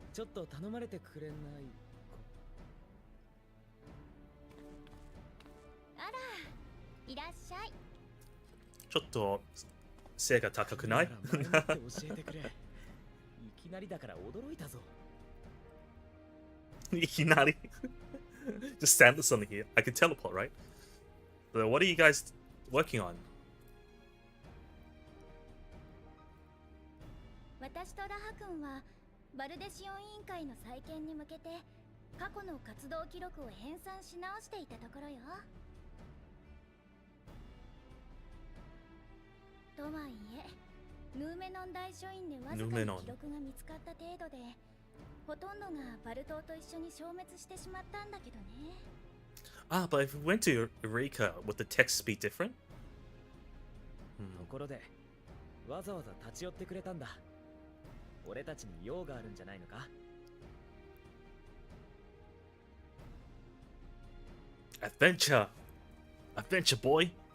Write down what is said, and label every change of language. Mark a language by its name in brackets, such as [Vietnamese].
[Japanese] ちょっと頼まれてくれない。あら、いらっしゃい。ちょっと背が高くない？教えてくれ。いきなりだから驚いたぞ。いきなり [English] Just stand with something here. I can teleport, right? So what are you guys working on? [Japanese] 私とラハ君はバルデシオン委員会の再建に向けて過去の活動記録を編纂し直していたところよ。とはいえ、ヌーメノン大書院でわずかに記録が見つかった程度で、ほとんどがバル島と一緒に消滅してしまったんだけどね。 [English] Ah, but if we went to Eureka, would the text be different? [Japanese] ところで、わざわざ立ち寄ってくれたんだ。俺たちに用があるんじゃないのか? [English] Adventure! Adventure boy!